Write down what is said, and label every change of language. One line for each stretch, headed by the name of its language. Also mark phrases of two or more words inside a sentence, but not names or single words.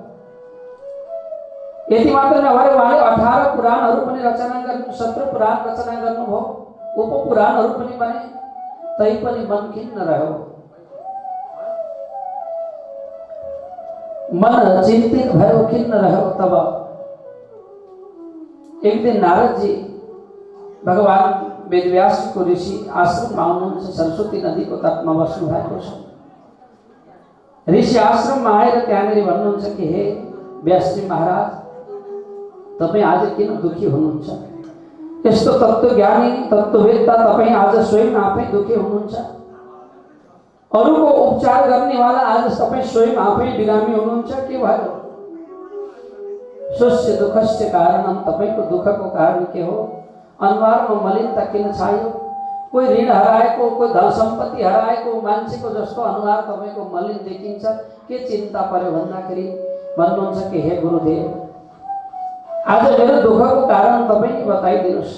Nepali: यति मात्र नभएर उहाँले 18 पुराणहरू पनि रचना गर्नु, 17 पुराण रचना गर्नुभयो, उपपुराणहरू पनि बने, तै पनि मन खिन्न रह्यो। मन चिंतित भयो, खिन्न रह्यो। तब एक दिन नारद जी भगवान वेदव्यास जी को ऋषि आश्रम में आउनुहुन्छ। सरस्वती नदी को तट में बस्नु भएको छ। ऋषि आश्रम में आएर त्यहाँनिर भन्नुहुन्छ कि हे व्यास जी महाराज, तपाईं आज किन दुखी हुनुहुन्छ? यस्तो तत्त्वज्ञानी तत्त्ववेत्ता तपाईं आज स्वयं आफै दुखी हुनुहुन्छ। अरूको उपचार गर्नेवाला आज तपाईं स्वयं आफै बिरामी हुनुहुन्छ। के भयो?
Sanskrit: स्वस्य दुःखस्य कारणम,
Nepali: तपाईको दुःखको कारण के हो? अनुहारमा मलिनता किन छायो? कोही ऋण हराएको, कोही धन सम्पत्ति हराएको मान्छेको जस्तो अनुहार तपाईको मलिन देखिन्छ। के चिन्ता पर्यो भन्दाखेरि भन्नुहुन्छ कि हे गुरुदेव, आज मेरो दुःखको कारण तपाईले बताइदिनुस्।